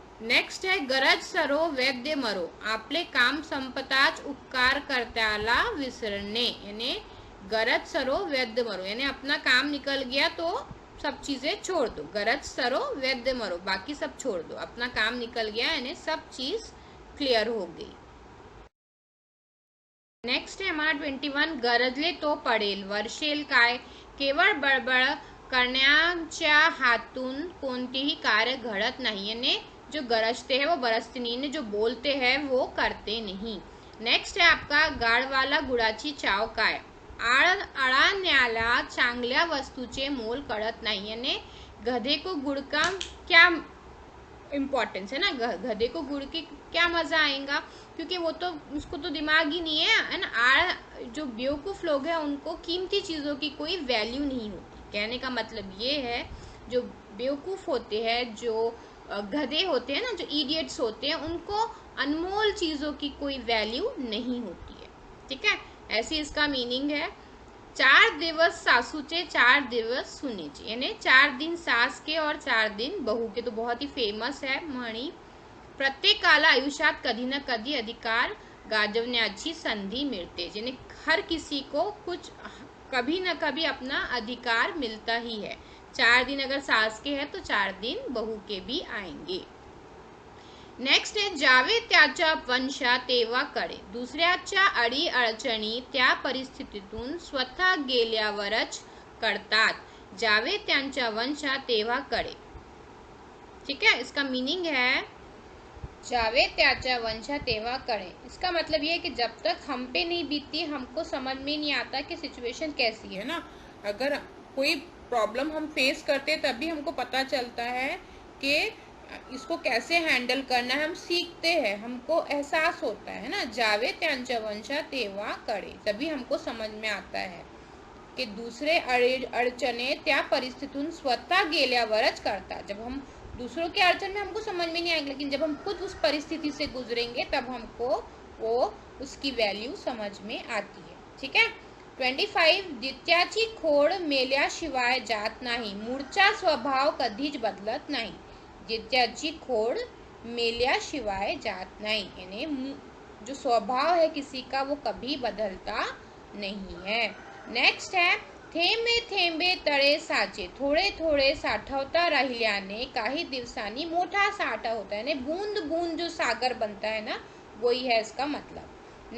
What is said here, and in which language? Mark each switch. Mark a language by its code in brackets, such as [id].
[hi] Next है [mr] गरज सरो वैद्य मरो, आपले काम संपताच उपकार कर्त्याला विसरणे, [hi] यानी गरज सरो वैद्य मरो, यानी अपना काम निकल गया तो सब चीजें छोड़ दो, गरज सरो वैद्य मरो, बाकी सब छोड़ दो, अपना काम निकल गया यानी सब चीज क्लियर हो गई। नेक्स्ट है हमारा 21, [mr] गरजले तो पडेल वर्षेल काय, केवळ बळबळ करण्याच्या हातून कोणतेही कार्य घडत नाही, [hi] यानी जो गरजते हैं वो बरसते नहीं, जो बोलते हैं वो करते नहीं। नेक्स्ट है आपका [mr] गाढवाला गुळाची चाव काय, अळाण्याला चांगल्या वस्तूचे मोल कळत नहीं, [hi] यानी गधे को गुड़ का क्या इम्पोर्टेंस है ना, गधे को गुड़ की क्या मजा आएगा, क्योंकि वो तो उसको तो दिमाग ही नहीं है ना। जो बेवकूफ लोग हैं उनको कीमती चीजों की कोई वैल्यू नहीं होती, कहने का मतलब ये है जो बेवकूफ होते हैं, जो गधे होते हैं ना, जो इडियट्स होते हैं, उनको अनमोल चीजों की कोई वैल्यू नहीं होती है, ठीक है। ऐसी इसका मीनिंग है। [mr] 4 दिवस सासूचे 4 दिवस सुनेचे, [hi] यानी 4 दिन सास के और 4 दिन बहू के, तो बहुत ही फेमस है म्हणी। [mr] प्रत्येकाला आयुष्यात कधी ना कधी अधिकार गाजवण्याची संधी मिळते, [hi] यानी हर किसी को कुछ कभी ना कभी अपना अधिकार मिलता ही है, 4 दिन अगर सास के हैं तो 4 दिन बहू के भी आएंगे। [mr] नेक्स्ट है जावे त्याच्या वंशा तेव्हा कळे, दुसऱ्याच्या अडी अडचणी त्या परिस्थितीतून स्वतः गेल्यावरच करतात, जावे त्यांच्या वंशा तेव्हा कळे। [hi] ठीक है, इसका मीनिंग है [mr] जावे त्याच्या वंशा तेव्हा कळे। [hi] इसका मतलब ये है कि जब तक हम पे नहीं बीतती हमको समझ में नहीं आता कि सिचुएशन कैसी है ना। अगर कोई प्रॉब्लम हम फेस करते तभी हमको पता चलता है कि इसको कैसे हैंडल करना है, हम सीखते हैं, हमको एहसास होता है ना। [mr] जावे त्यांच्या वंशा तेव्हा कळे, [hi] तभी हमको समझ में आता है कि [mr] दूसरे अडचणे त्या परिस्थितीतून स्वतः गेल्यावरच करतात। [hi] जब हम दूसरों के अड़चन में हमको समझ में नहीं आएगा, लेकिन जब हम खुद उस परिस्थिति से गुजरेंगे तब हमको वो उसकी वैल्यू समझ में आती है। ठीक है। [mr] 25 जित्याची खोड मेल्याशिवाय जात नाही, मूळचा स्वभाव कधीच बदलत नाही। जित्याची खोड मेल्याशिवाय जात नहीं, [hi] यानी जो स्वभाव है किसी का वो कभी बदलता नहीं है। नेक्स्ट है [mr] थेंबे थेंबे तळे साचे, थोड़े थोड़े साठवता राहिल्याने काही दिवसांनी मोठा साठा होता [hi] है, यानी बूंद बूंद जो सागर बनता है ना, वही है इसका मतलब।